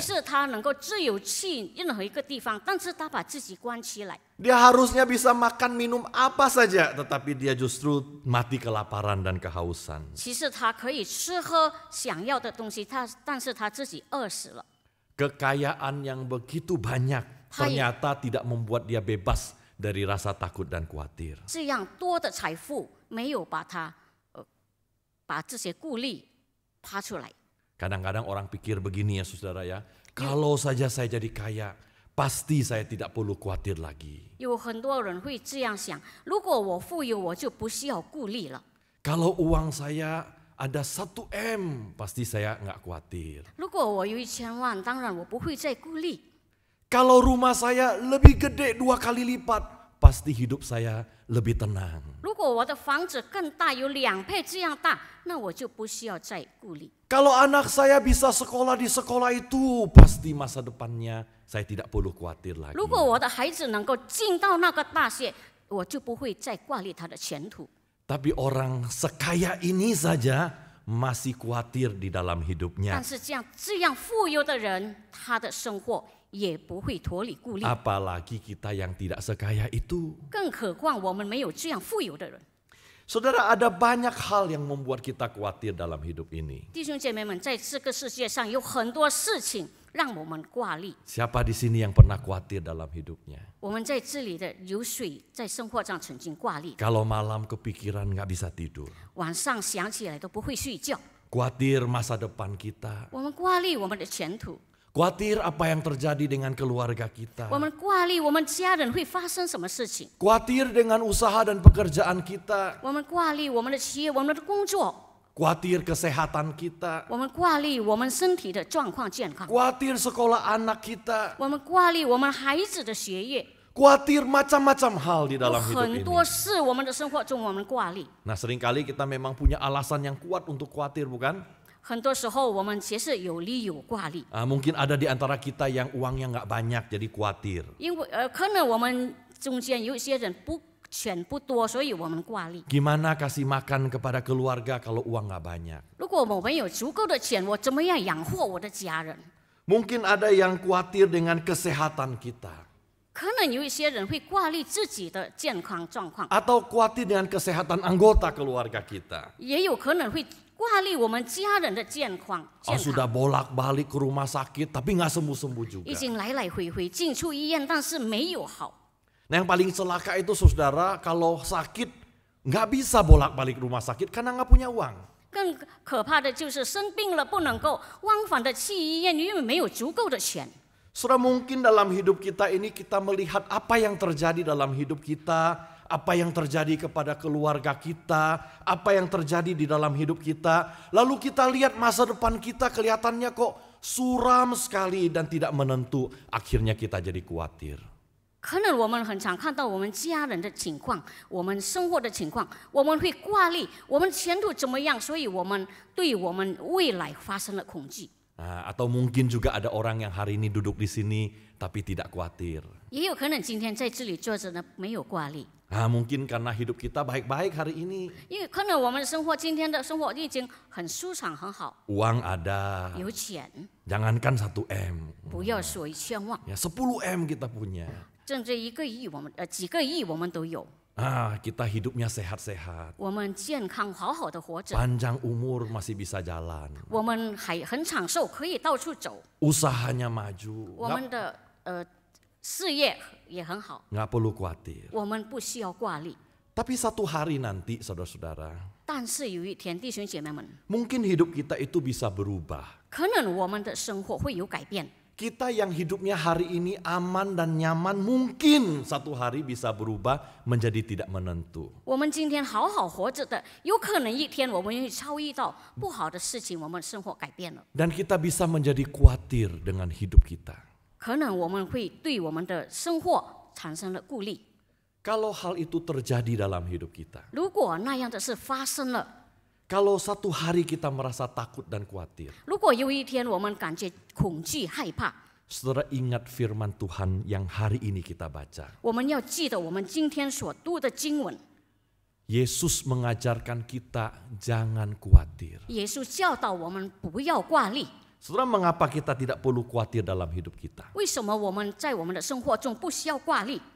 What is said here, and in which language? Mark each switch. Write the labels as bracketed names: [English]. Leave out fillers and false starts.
[Chinese] 实他能够自由去任何一个地方，但是他把自己关起来。 [Indonesian] Dia harusnya bisa makan minum apa saja, tetapi dia justru mati kelaparan dan kehausan. [Chinese] 其实他可以吃喝想要的东西，但是他自己饿死了。 [Indonesian] Kekayaan yang begitu banyak ternyata tidak membuat dia bebas dari rasa takut dan khawatir. [Chinese] 这样多的财富没有把他把这些顾虑爬出来。 [Indonesian] Kadang-kadang orang pikir begini ya saudara ya, kalau saja saya jadi kaya, pasti saya tidak perlu khawatir lagi. [Chinese] 有很多人会这样想：如果我富有，我就不需要顾虑了； [Indonesian] Kalau uang saya ada 1 M, pasti saya nggak khawatir. [Chinese] 如果我有1000万，当然我不会再顾虑； [Indonesian] Kalau rumah saya lebih gede 2 kali lipat, pasti hidup saya lebih tenang. [Chinese] 如果我的房子更大，有2倍这样大，那我就不需要再顾虑。 [Indonesian] Kalau anak saya bisa sekolah di sekolah itu, pasti masa depannya saya tidak perlu khawatir lagi. [Chinese] 如果我的孩子能够进到那个大学，我就不会再挂虑他的前途。 [Indonesian] Tapi orang sekaya ini saja masih khawatir di dalam [Chinese] 但 [Indonesian] hidupnya. [Chinese] 是这样富有的人，他的生活也不会脱离顾虑。 [Indonesian] Apalagi kita yang tidak sekaya itu. [Chinese] 更何况我们没有这样富有的人。 [Indonesian] Saudara, ada banyak hal yang membuat kita khawatir dalam hidup ini. [Chinese] 弟兄姐妹们，在这个世界上有很多事情让我们挂虑。 [Indonesian] Siapa di sini yang pernah khawatir dalam hidupnya? [Chinese] 我们在这里的有水，在生活上曾经挂虑， [Indonesian] Kalau malam kepikiran nggak bisa tidur. [Chinese] 晚上想起来都不会睡觉。 [Indonesian] Khawatir masa depan kita. [Chinese] 我们挂虑我们的前途， [Indonesian] Khawatir apa yang terjadi dengan keluarga kita. [Chinese] 我们挂虑我们家人会发生什么事情， [Indonesian] Khawatir dengan usaha dan pekerjaan kita. [Chinese] 我们挂虑我们的企业、我们的工作， [Indonesian] Khawatir kesehatan kita. [Chinese] 我们挂虑我们身体的状况健康， [Indonesian] Khawatir sekolah anak kita. [Chinese] 我们挂虑我们孩子的学业， [Indonesian] Khawatir macam-macam hal di [Chinese] 有 [Indonesian] dalam hidup [Chinese] 很 [Indonesian] ini. [Chinese] 多事我们的生活中我们挂虑， [Indonesian] Nah, seringkali kita memang punya alasan yang kuat untuk khawatir, bukan? [Chinese] 很多时候我们其实有理由挂虑， [Indonesian] Mungkin ada di antara kita yang uangnya nggak banyak jadi khawatir. [Chinese] 因为可能我们中间有一些人钱不多，所以我们挂虑。 [Indonesian] Gimana kasih makan kepada keluarga kalau uang nggak banyak? [Chinese] 如果我们有足够的钱，我怎么样养活我的家人？ [Indonesian] Mungkin ada yang khawatir dengan kesehatan kita. [Chinese] 可能有一些人会挂虑自己的健康状况， [Indonesian] Atau khawatir dengan kesehatan anggota keluarga kita. [Chinese] 也有可能会挂虑我们家人的健康。 [Indonesian] Sudah bolak-balik ke rumah sakit tapi nggak sembuh-sembuh juga. [Chinese] 已经来来回回进出医院，但是没有好。 [Indonesian] Nah, yang paling celaka itu saudara, kalau sakit nggak bisa bolak-balik rumah sakit karena nggak punya uang. [Chinese] 更可怕的就是生病了不能够往返的去医院，因为没有足够的钱。 [Indonesian] Saudara, mungkin dalam hidup kita ini kita melihat apa yang terjadi dalam hidup kita, apa yang terjadi kepada keluarga kita, apa yang terjadi di dalam hidup kita. Lalu kita lihat masa depan kita kelihatannya kok suram sekali dan tidak menentu. Akhirnya kita jadi khawatir. [Chinese] 可能我们很常看到我们家人的情况，我们生活的情况，我们会挂虑我们前途怎么样，所以我们对我们未来发生了恐惧。 [Indonesian] Atau mungkin juga ada orang yang hari ini duduk di sini tapi tidak khawatir. [Chinese] 也有可能今天在这里坐着呢，没有挂虑。 [Indonesian] Mungkin karena hidup kita baik-baik hari ini. [Chinese] 因为可能我们的生活今天的生活已经很舒畅很好， [Indonesian] Uang ada. [Chinese] 有钱， [Indonesian] Jangankan 1M. [Chinese] 不要说千万， [Indonesian] Ya 10M kita punya. [Chinese] 挣这1个亿我们几个亿我们都有， [Indonesian] Kita hidupnya sehat-sehat. [Chinese] 我们健康好好的活着， [Indonesian] Panjang umur masih bisa jalan. [Chinese] 我们还很长寿，可以到处走， [Indonesian] Usahanya maju. [Chinese] 我们的事业也很好， [Indonesian] Nggak perlu khawatir. [Chinese] 我们不需要挂虑。 [Indonesian] Tapi satu hari nanti saudara-saudara, [Chinese] 但是有一天，弟兄姐妹们， [Indonesian] mungkin hidup kita itu bisa berubah. [Chinese] 可能我们的生活会有改变。 [Indonesian] Kita yang hidupnya hari ini aman dan nyaman mungkin satu hari bisa berubah menjadi tidak menentu. [Chinese] 我们今天好好活着的，有可能一天我们会遭遇到不好的事情，我们生活改变了。 [Indonesian] Dan kita bisa menjadi khawatir dengan hidup kita. [Chinese] 可能我们会对我们的生活产生了顾虑。 [Indonesian] Kalau hal itu terjadi dalam hidup kita. [Chinese] 如果那样的事发生了， [Indonesian] Kalau satu hari kita merasa takut dan khawatir. [Chinese] 如果有一天我们感觉恐惧害怕， [Indonesian] Saudara ingat firman Tuhan yang hari ini kita baca. [Chinese] 我们要记得我们今天所读的经文。 [Indonesian] Yesus mengajarkan kita jangan khawatir. [Chinese] 耶稣教导我们不要挂虑。 [Indonesian] Saudara, mengapa kita tidak perlu khawatir dalam hidup kita? [Chinese] 为什么我们在我们的生活中不需要挂虑？